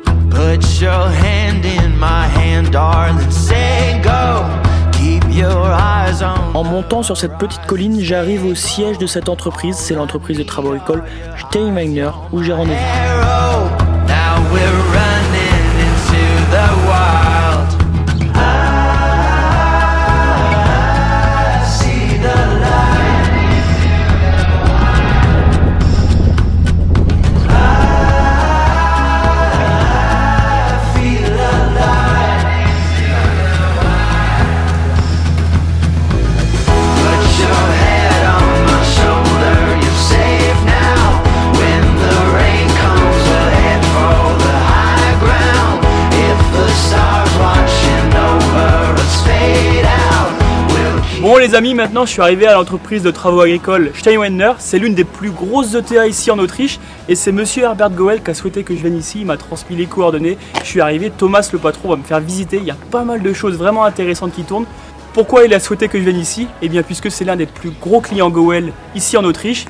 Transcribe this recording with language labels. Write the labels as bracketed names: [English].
[English] Put your hand in my hand, darling, say go. Keep your eyes on. [French] En montant sur cette petite colline, j'arrive au siège de cette entreprise. C'est l'entreprise de travaux agricoles Steinwegner où j'ai rendez-vous. [English] Now we're running into the wild. I see the light. I feel alive. Put your head on my shoulder, you're safe now. When the rain comes, we'll head for the high ground. If the stars watching over us fade out, we'll. [French] Bon les amis, maintenant je suis arrivé à l'entreprise de travaux agricoles Steinwegner. C'est l'une des plus grosses ETA ici en Autriche. Et c'est monsieur Herbert Goel qui a souhaité que je vienne ici. Il m'a transmis les coordonnées. Je suis arrivé, Thomas le patron va me faire visiter. Il y a pas mal de choses vraiment intéressantes qui tournent. Pourquoi il a souhaité que je vienne ici? Eh bien puisque c'est l'un des plus gros clients Goel ici en Autriche.